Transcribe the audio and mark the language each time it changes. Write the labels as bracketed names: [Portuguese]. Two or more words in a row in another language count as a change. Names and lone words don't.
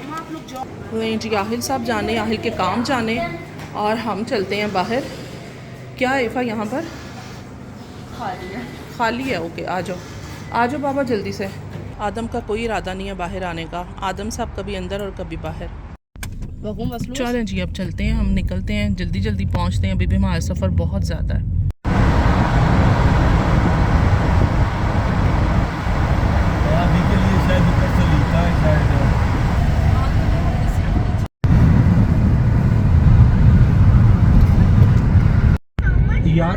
[Hindi] नहीं जी, आहिल साहब जाने, आहिल के काम जाने, और हम चलते हैं बाहर। क्या है इफ़ा यहाँ पर? खाली है। ओके आ जाओ, आ जाओ बाबा जल्दी से। आदम का कोई इरादा नहीं है बाहर आने का। आदम साहब कभी अंदर और कभी बाहर। [German] Warum was los? [Hindi] चलें जी, अब चलते हैं, हम निकलते हैं, जल्दी जल्दी पहुंचते हैं। अभी भी हमारा सफ़र बहुत ज़्यादा है। अभी के लिए शायद ऊपर से लीता है शायद। यार